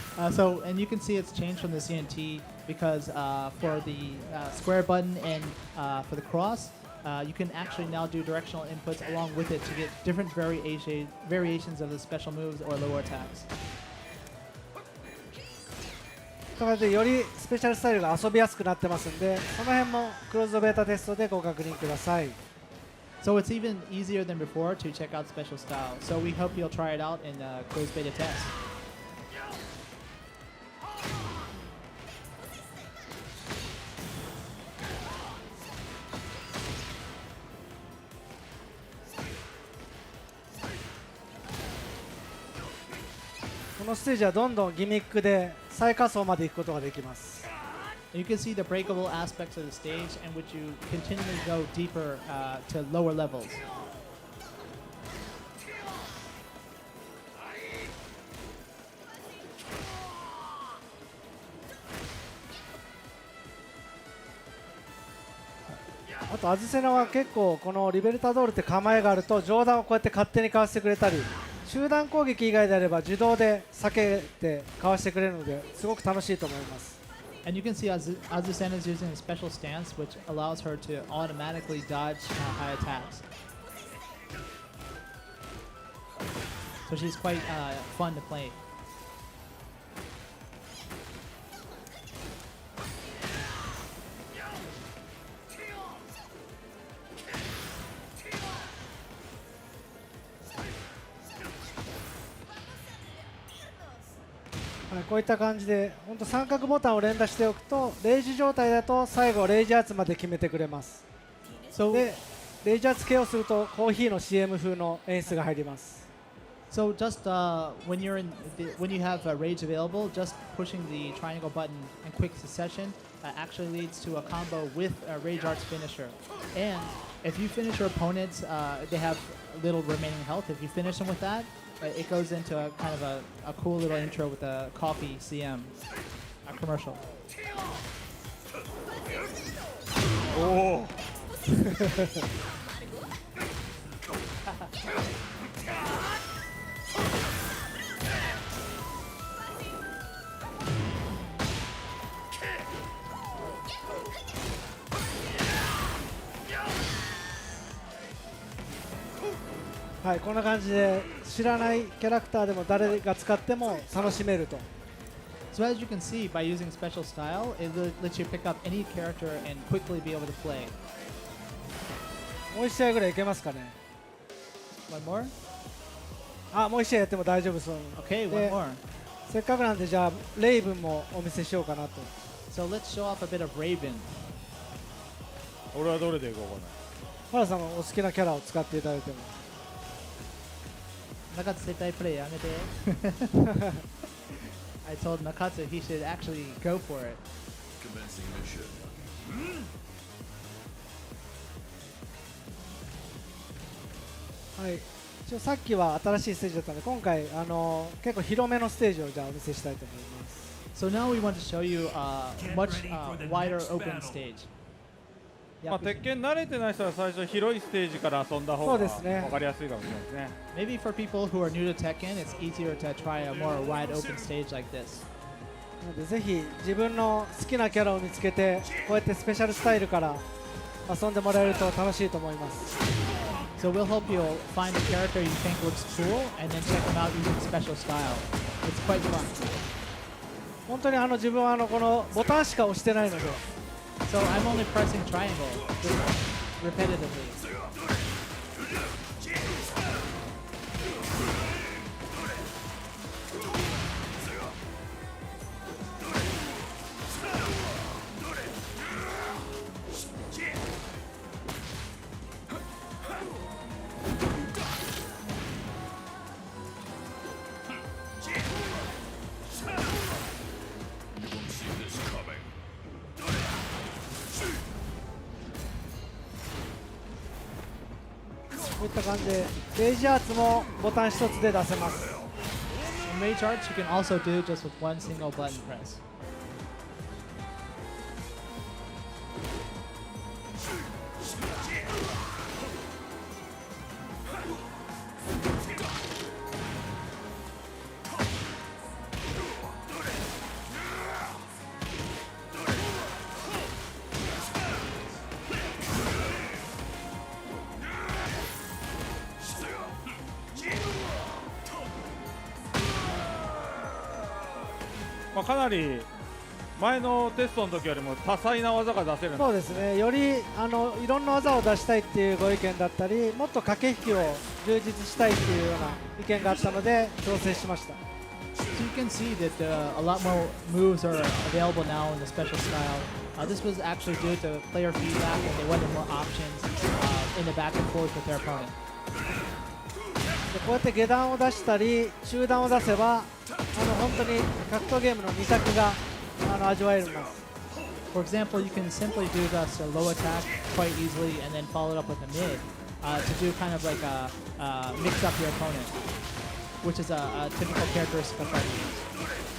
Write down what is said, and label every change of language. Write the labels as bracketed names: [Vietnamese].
[English] So, and you can see it's changed from the CNT because for the square button and for the cross, you can actually now do directional inputs along with it to get different variations of the special moves or lower attacks. [Japanese] ということでよりスペシャルスタイルが遊びやすくなってますんで、その辺もクローズドベータテストでご確認ください。 [English] So it's even easier than before to check out special style. So we hope you'll try it out in closed beta test. [Japanese] このステージはどんどんギミックで最下層まで行くことができます。 [English] You can see the breakable aspects of the stage in which you continually go deeper to lower levels. [Japanese] あとアズセナは結構このリベルタドールって構えがあると上段をこうやって勝手にかわしてくれたり、集団攻撃以外であれば自動で避けてかわしてくれるのですごく楽しいと思います。 [English] And you can see Azucena is using a special stance which allows her to automatically dodge high attacks. So she's quite fun to play. [Japanese] こういった感じで本当三角ボタンを連打しておくとレイジ状態だと最後レイジ圧まで決めてくれます。でレイジ圧系をするとコーヒーの CM 風の演出が入ります。 [English] So just when you have rage available, just pushing the triangle button in quick succession actually leads to a combo with a rage arts finisher. And if you finish your opponents, they have little remaining health. If you finish them with that, it goes into a kind of a cool little intro with a coffee CM commercial. おお [Japanese] はい、こんな感じで知らないキャラクターでも誰が使っても楽しめると。 [English] So as you can see, by using special style, it lets you pick up any character and quickly be able to play. [Japanese] もう1試合ぐらいいけますかね。 [English] One more? [Japanese] あ、もう1試合やっても大丈夫そう。 [English] Okay, で one more. [Japanese] せっかくなんでじゃあレイブンもお見せしようかなと。 [English] So let's show off a bit of Raven. [Japanese] 俺はどれでいこうかな。原さんのお好きなキャラを使っていただいても。 Nakatsu 絶対プレイやめて。 [English] I told Nakatsu he should actually go for it. Commencing mission. [Japanese] はい、一応さっきは新しいステージだったので今回結構広めのステージをじゃあお見せしたいと思います。 [English] So now we want to show you a much wider open stage. [Japanese] まあ、鉄拳慣れてない人は最初広いステージから遊んだ方が分かりやすいかもしれないですね。 [English] Maybe for people who are new to Tekken, it's easier to try a more wide open stage like this. [Japanese] なのでぜひ自分の好きなキャラを見つけてこうやってスペシャルスタイルから遊んでもらえると楽しいと思います。 [English] So we'll help you find a character you think looks cool and then check them out using special style. It's quite fun. [Japanese] 本当に自分はこのボタンしか押してないので、 [English] So I'm only pressing triangle just repetitively. [Japanese] こういった感じでレイジアーツもボタン一つで出せます。 [English] In Rage Arts, you can also do just with one single button press. [Japanese] かなり前のテストの時よりも多彩な技が出せるんでそうですね、よりいろんな技を出したいっていうご意見だったり、もっと駆け引きを充実したいっていうような意見があったので調整しました。 [English] So you can see that a lot more moves are available now in the special style. This was actually due to player feedback, and they wanted more options in the back and forth with their opponent. [Japanese] でこうやって下段を出したり中段を出せば本当に格闘ゲームの2択が味わえます。 [English] For example, you can simply do this low attack quite easily and then follow it up with a mid to do kind of like a mix up your opponent, which is a typical characteristic of fighting games.